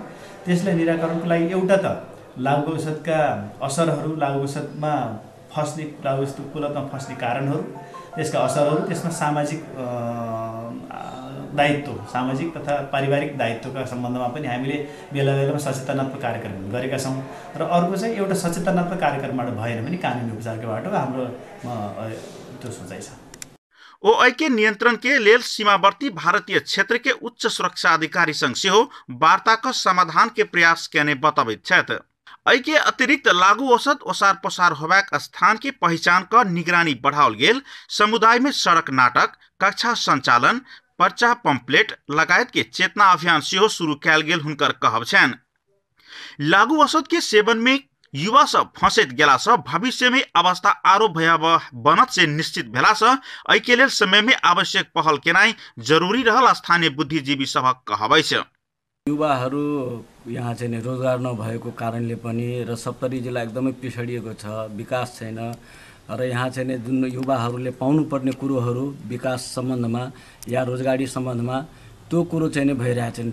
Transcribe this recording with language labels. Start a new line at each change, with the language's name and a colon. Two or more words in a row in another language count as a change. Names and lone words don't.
Nepali: त्यसलाई निराकरणको लागि एउटा त लागु औषधका असरहरू, लागु औषधमा फस्ने, लागु औषधको कुलतमा फस्ने कारणहरू, त्यसका असरहरू, त्यसमा सामाजिक दायित्व, सामाजिक तथा पारिवारिक दायित्वका सम्बन्धमा पनि हामीले बेला बेलामा सचेतनात्मक कार्यक्रम गरेका छौँ। र अर्को चाहिँ एउटा सचेतनात्मक कार्यक्रमबाट भएन भने कानुनी उपचारको बाटो हाम्रो त्यो सोचाइ छ।
Maithili: ओआई के नियंत्रण के लेल सीमावर्ती भारतीय क्षेत्र के उच्च सुरक्षा अधिकारी संग सेहो वार्ता का समाधान के प्रयास करने बताबित छथि। एहि के अतिरिक्त लागू औषध ओसार पसार होबाक स्थान के पहचान का निगरानी बढ़ाओल गेल, समुदाय में सड़क नाटक, कक्षा संचालन, पर्चा पम्पलेट लगायत के चेतना अभियान सेहो शुरू कैल गेल हुनकर कहब छन्। लागू औषध के सेवन में युवा सब फंसैत गेला से भविष्य में अवस्था आरो भयावह बनत से निश्चित भेला से एहि के लेल समय में आवश्यक पहल केनाई जरूरी रहल स्थानीय बुद्धिजीवी सबक कहबै छ।
Nepali: युवाहरू यहाँ चाहिँ रोजगार नभएको कारणले पनि र सप्तरी जिल्ला एकदमै पिछडिएको छ, विकास छैन र यहाँ चाहिँ जुन युवाहरूले पाउनुपर्ने कुरोहरू विकास सम्बन्धमा या रोजगारी सम्बन्धमा त्यो कुरो चाहिँ भइरहेको छैन।